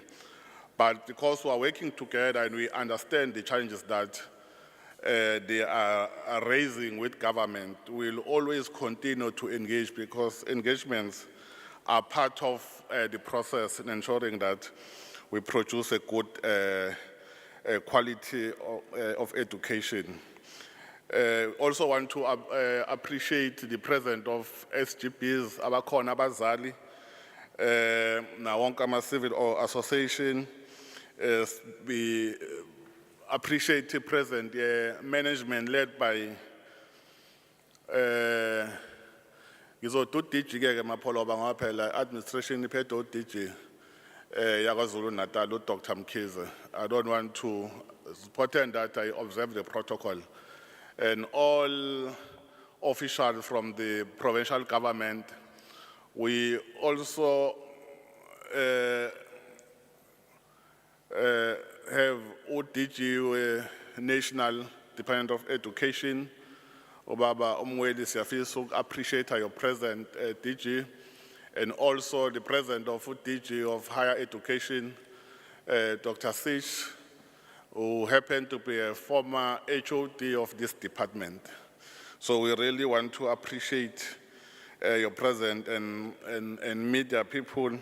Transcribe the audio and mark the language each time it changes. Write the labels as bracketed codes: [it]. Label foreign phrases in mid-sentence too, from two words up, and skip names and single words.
[en] But because we are working together and we understand the challenges that they are raising with government, we'll always continue to engage, because engagements are part of the process in ensuring that we produce a good quality of education. Also want to appreciate the presence of SGBs, [zu] abakhona abazali, nawonke ama-civil association. [en] We appreciate the present management led by DG administration DG KwaZulu-Natal, Dr. Mkhize. I don't want to, it's important that I observe the protocol. And all officials from the provincial government, we also have ODG, National Department of Education. [zu] Obaba Umweli siyafisa [en] appreciate your present DG, and also the President of DG of Higher Education, Dr. Sish, who happened to be a former HOD of this department. So we really want to appreciate your presence and media people.